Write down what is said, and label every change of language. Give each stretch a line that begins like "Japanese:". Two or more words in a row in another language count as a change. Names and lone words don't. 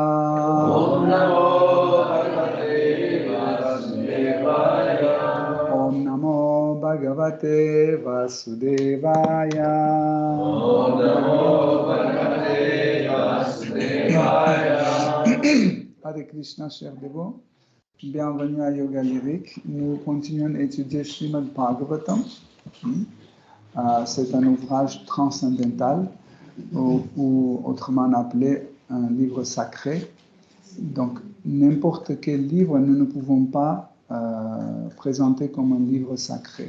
Sanskrit: Om Namo Bhagavate Vasudevaya. Om Namo Bhagavate Vasudevaya. Om Namo Bhagavate Vasudevaya. Hare Krishna,
French: chers dévots. Bienvenue à Yoga Lyrique. Nous continuons à étudier Srimad Bhagavatam. C'est un ouvrage transcendantal, ou autrement appelé un livre sacré. Donc, n'importe quel livre, nous ne pouvons pas présenter comme un livre sacré.